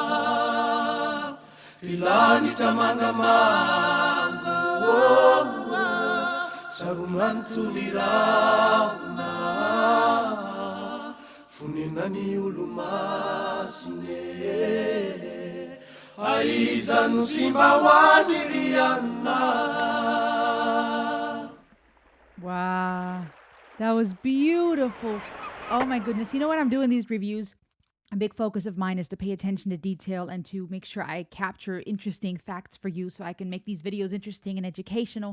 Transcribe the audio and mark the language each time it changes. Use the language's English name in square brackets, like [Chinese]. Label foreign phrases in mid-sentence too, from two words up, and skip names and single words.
[Malagasy] Ry Lanitra mangamanga Saromantso ny rahona Funena ny olo masine Aiza no simba ho any ry anona [English] Wow. That was beautiful. Oh my goodness. You know, when I'm doing these reviews, a big focus of mine is to pay attention to detail and to make sure I capture interesting facts for you so I can make these videos interesting and educational.